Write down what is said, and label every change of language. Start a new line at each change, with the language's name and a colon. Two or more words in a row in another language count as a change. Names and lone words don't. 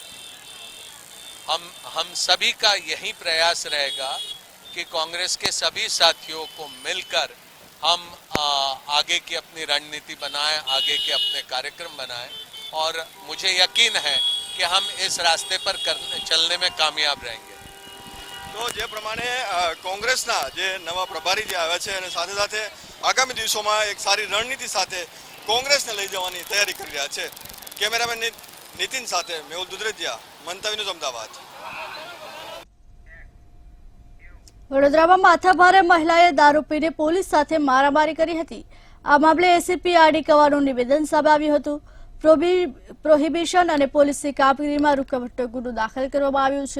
Hindi: हम सभी का यही प्रयास रहेगा कि कांग्रेस के सभी साथियों को मिलकर हम आगे की अपनी रणनीति बनाएं, आगे के अपने कार्यक्रम बनाएं और मुझे यकीन है कि हम इस रास्ते पर चलने में कामयाब रहेंगे।
Gujarati: તો જે પ્રમાણે કોંગ્રેસના જે નવા પ્રભારી જે આવ્યા છે અને સાથે સાથે આગામી દિવસોમાં એક સારી રણનીતિ સાથે કોંગ્રેસને લઈ જવાની તૈયારી કરી રહ્યા છે। કેમેરામેન નિતિન સાથે મેહુલ દુધરેજિયા, મંતવી ન્યૂઝ અમદાવાદ। વડોદરામાં માથાભારે મહિલાએ દારૂ પીને પોલીસ સાથે મારામારી કરી હતી। આ મામલે એસીપી આરડી કવાનું નિવેદન સામે આવ્યું હતું। પ્રોહિબિશન અને પોલીસની કામગીરીમાં રૂકાવટનો ગુનો દાખલ કરવામાં આવ્યો છે।